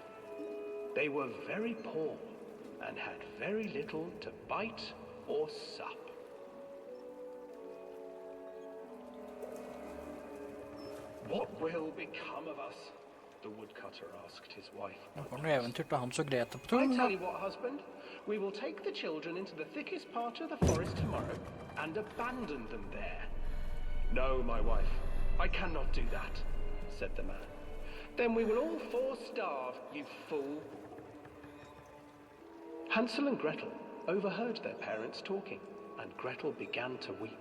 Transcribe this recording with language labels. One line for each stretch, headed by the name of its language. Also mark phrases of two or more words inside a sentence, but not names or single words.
English: They were very poor and had very little to bite or sup. What will become of us? The woodcutter asked his wife.
Norwegian: Det var noe eventyr til Hans og Grete på
English: I
Norwegian: turen,
English: tell
Norwegian: da.
English: you what, husband, we will take the children into the thickest part of the forest tomorrow and abandon them there. No, my wife, I cannot do that, said the man. Then we will all 4 starve, you fool. Hansel and Gretel overheard their parents talking, and Gretel began to weep.